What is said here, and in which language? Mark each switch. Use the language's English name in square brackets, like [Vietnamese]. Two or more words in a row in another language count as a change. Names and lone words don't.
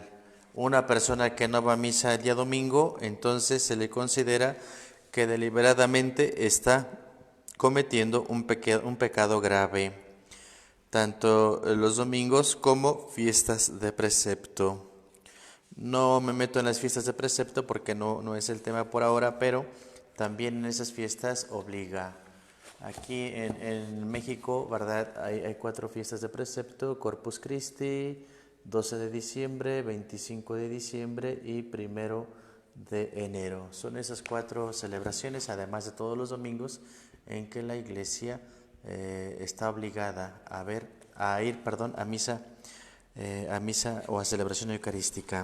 [Spanish] Una persona que no va a misa el día domingo, entonces se le considera que deliberadamente está cometiendo un pecado grave, tanto los domingos como fiestas de precepto. No me meto en las fiestas de precepto porque no es el tema por ahora, pero también en esas fiestas obliga. Aquí en México, ¿verdad?, hay 4 fiestas de precepto: Corpus Christi, 12 de diciembre, 25 de diciembre y 1 de enero. Son esas 4 celebraciones, además de todos los domingos, en que la Iglesia está obligada a ir a misa o a celebración eucarística.